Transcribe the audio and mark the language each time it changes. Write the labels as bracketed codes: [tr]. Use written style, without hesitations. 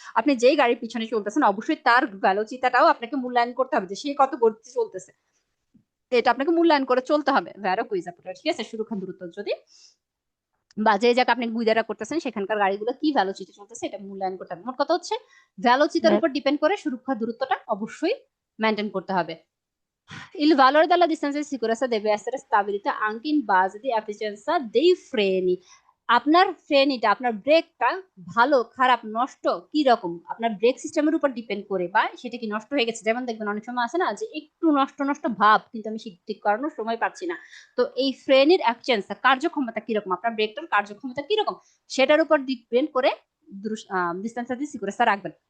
[bn] আপনি যেই গাড়ির পিছনে চলতেছেন অবশ্যই তার ভেলোসিটিটাও আপনাকে মূল্যায়ন করতে হবে, যে সে কত গতিতে চলতেছে, এটা আপনাকে মূল্যায়ন করে চলতে হবে। ভেরো কুইজ আপনার, ঠিক আছে? সুরক্ষা দূরত্ব যদি বা যে জায়গা আপনি গুইদারা করতেছেন সেখানকার গাড়িগুলো কি ভেলোসিটি চলতেছে এটা মূল্যায়ন করতে হবে। মোট কথা হচ্ছে ভেলোসিটির উপর ডিপেন্ড করে সুরক্ষা দূরত্বটা অবশ্যই মেনটেন করতে হবে। [it] Il valore della distanza di sicurezza deve essere stabilito anche in base di efficienza dei freni. [bn] আপনার ফ্রেনিটা, আপনার ব্রেকটা ভালো খারাপ নষ্ট কি রকম আপনার ব্রেক সিস্টেমের উপর ডিপেন্ড করে, বা সেটা কি নষ্ট হয়ে গেছে। যেমন দেখবেন অনেক সময় আছে না যে একটু নষ্ট নষ্ট ভাব, কিন্তু আমি ঠিক করানোর সময় পাচ্ছি না। তো এই ফ্রেনের এফিসিয়েন্সি, কার্যক্ষমতা কিরকম, আপনার ব্রেকটার কার্যক্ষমতা কিরকম, সেটার উপর ডিপেন্ড করে ডিস্টেন্স দি সিকিউরিটি রাখবেন।